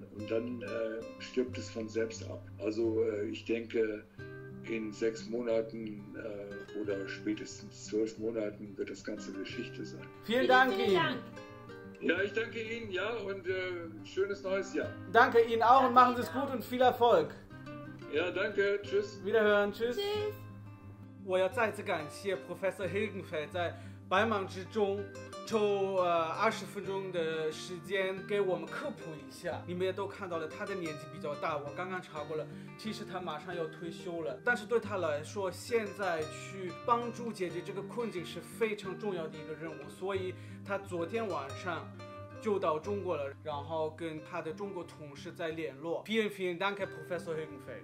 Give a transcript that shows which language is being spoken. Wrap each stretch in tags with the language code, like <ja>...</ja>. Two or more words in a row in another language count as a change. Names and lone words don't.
<de>Und dann stirbt es von selbst ab. Also ich denke, in 6 Monaten oder spätestens 12 Monaten wird das Ganze Geschichte sein. Vielen Dank Ihnen. Ja, ich danke Ihnen, ja, und schönes neues Jahr. Danke Ihnen auch und machen Sie es gut und viel Erfolg. Ja, danke, tschüss. Wiederhören, tschüss。</de> <zh>我要再次感谢 Professor Hilgenfeld 在百忙之中抽20分钟的时间给我们科普一下。你们也都看到了，他的年纪比较大，我刚刚查过了，其实他马上要退休了。但是对他来说，现在去帮助解决这个困境是非常重要的一个任务，所以他昨天晚上就到中国了，然后跟他的中国同事在联络。</zh> <de>Vielen Dank, Professor Hilgenfeld。</de>